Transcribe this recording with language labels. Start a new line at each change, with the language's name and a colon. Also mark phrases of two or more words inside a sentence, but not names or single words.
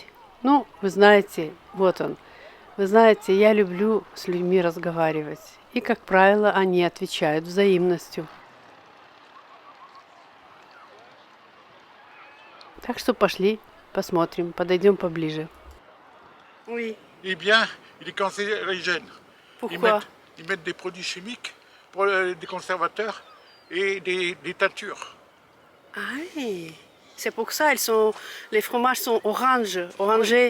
Russian: Ну, вы знаете, вот он. Вы знаете, я люблю с людьми разговаривать. И, как правило, они отвечают взаимностью. Так что пошли, посмотрим, подойдем поближе.
French: Oui. Eh bien, il est cancérigène. Pourquoi? Ils mettent des produits chimiques, pour des conservateurs et des teintures. Ah oui. C'est pour ça, les fromages sont orangés.